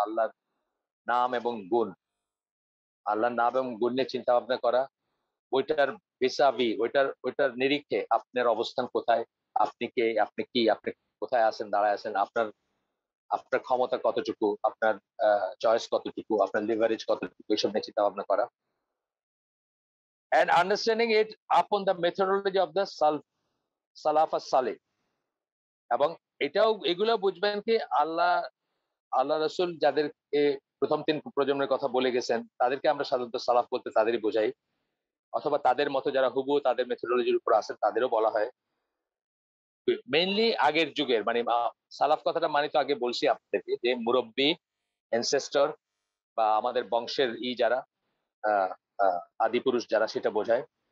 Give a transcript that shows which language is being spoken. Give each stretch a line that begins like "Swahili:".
Bangla: আল্লাহর নাম এবং গুণ, আল্লাহর নাম এবং গুণ নিয়ে চিন্তা ভাবনা করা। ওইটার ভিসাভি, ওইটার নিরিখে আপনার অবস্থান কোথায়, আপনি কে, আপনি কি, আপনি কোথায় আছেন, দাঁড়ায় আছেন, আপনার আপনার ক্ষমতা কতটুকু, আপনার চয়েস কতটুকু, আপনার লিভারেজ কতটুকু, এইসব নিয়ে চিন্তা ভাবনা করা।
English: And understanding it upon the methodology of the সালাফ সালেহ।
Bangla: এবং এগুলো বুঝবেন কি আল্লাহ রসুল যাদেরকে প্রথম ৩ প্রজন্মের কথা বলে গেছেন, তাদেরকে আমরা সাধারণত সালাফ বলতে তাদেরই বোঝাই, অথবা তাদের মতো যারা হুবহু তাদের মেথোডোলজির উপর আছেন তাদেরও বলা হয়। মেইনলি আগের যুগের, মানে সালাফ কথাটা মানে তো আগে বলছি আপনাদেরকে যে মুরব্বী, অ্যানসেস্টর বা আমাদের বংশের যারা আহ আদি পুরুষ যারা, সেটা বোঝায়।